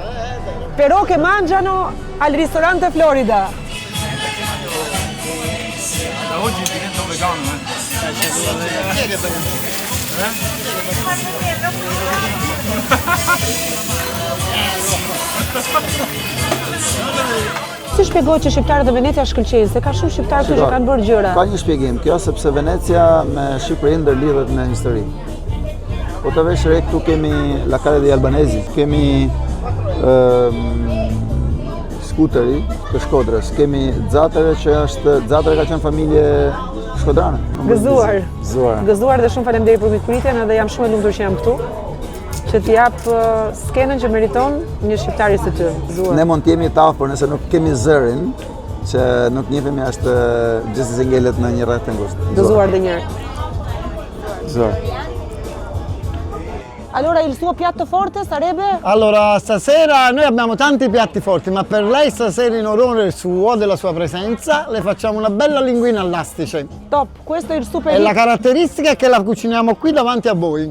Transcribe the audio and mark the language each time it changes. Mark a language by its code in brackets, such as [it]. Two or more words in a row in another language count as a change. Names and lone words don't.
[it] Però che mangiano al ristorante Florida. Da oggi divento vegano, Chi è che è venuto? [sq] Si shpjegoj që shqiptarët e Venecia shkëlqejnë, se ka shumë shqiptarë që kanë bërë gjëra. Ka një shpjegim, kjo sepse Venecia me Shqipërinë ndërlidhet me histori. Po të vesh re, këtu kemi La Cale degli Albanesi, kemi skuteri të Shkodrës, kemi Xatere që është, Xatere ka qenë familje shkodrane. Gëzuar. Gëzuar. Gëzuar dhe shumë faleminderit për mikpritjen edhe jam shumë e lumtur që jam këtu. Që t'i jap skenën që meriton një shqiptari si ty. Gëzuar. Ne mund t'jemi të afër nëse nuk kemi zërin, që nuk njihemi ashtë gjithsesi se ngelet në një rreth të ngushtë. Gëzuar dhe njërë. Gëzuar. [it] Allora il suo piatto forte sarebbe? Allora, stasera noi abbiamo tanti piatti forti, ma per lei stasera in onore suo, della sua presenza, le facciamo una bella linguina all'astice. Top, questo è il super E la hit. caratteristica è che la cuciniamo qui davanti a voi.